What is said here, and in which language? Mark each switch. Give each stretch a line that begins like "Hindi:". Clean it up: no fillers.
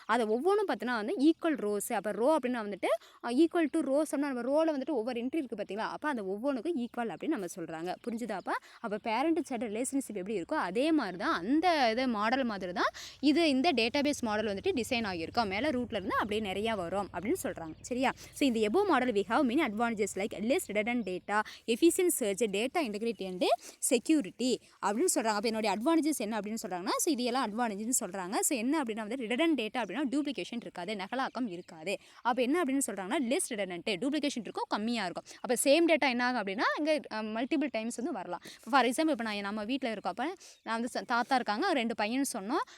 Tamil: அதை ஒவ்வொன்றும் பார்த்தீங்கன்னா வந்து ஈக்குவல் ரோஸ். அப்போ ரோ அப்படின்னா வந்துட்டு ஈக்குவல் டு ரோஸ் அப்படின்னா நம்ம ரோவில் வந்துட்டு ஒவ்வொரு என்ட்ரி இருக்குது பார்த்தீங்களா? அப்போ அந்த ஒவ்வொன்றுக்கும் ஈக்குவல் அப்படின்னு நம்ம சொல்கிறாங்க. புரிஞ்சுதாப்பா? அப்போ பேரண்ட் சைல்டு ரிலேஷன்ஷிப் எப்படி இருக்கோ அதே மாதிரி தான் அந்த இது மாடல் மாதிரி தான் இந்த டேட்டாபேஸ் மாடல் வந்துட்டு டிசைன் ஆகியிருக்கோம். மேலே ரூட்லேருந்து அப்படியே நிறையா வரும் அப்படின்னு சொல்கிறாங்க. சரியா? ஸோ இந்த எபோ model
English: have many advantages like less redundant data, efficient search, data integrity and security
Tamil: அப்படின்னு சொல்கிறாங்க. அப்போ என்னுடைய அட்வான்டேஜஸ் என்ன அப்படின்னு சொல்கிறாங்கன்னா ஸோ இது எல்லாம் அட்வான்டேஜ்னு சொல்கிறாங்க. ஸோ என்ன அப்படின்னா வந்து ரிடண்டன்ட் டேட்டா அப்படின்னா டூப்ளிகேஷன் இருக்காது, நகலாக்கம் இருக்காது. அப்போ என்ன அப்படின்னு சொல்கிறாங்கன்னா லெஸ் ரிடண்டன்ட், டூப்ளிகேஷன் இருக்கும், கம்மியாக இருக்கும். அப்போ சேம் டேட்டா என்ன ஆகும் அப்படின்னா இங்கே மல்டிபிள் டைம்ஸ் வந்து வரலாம். இப்போ ஃபார் எக்ஸாம்பிள் இப்போ நம்ம வீட்டில் இருக்கோம். அப்போ நான் வந்து தாத்தா இருக்காங்க, 2 பையன் சொன்னோம்.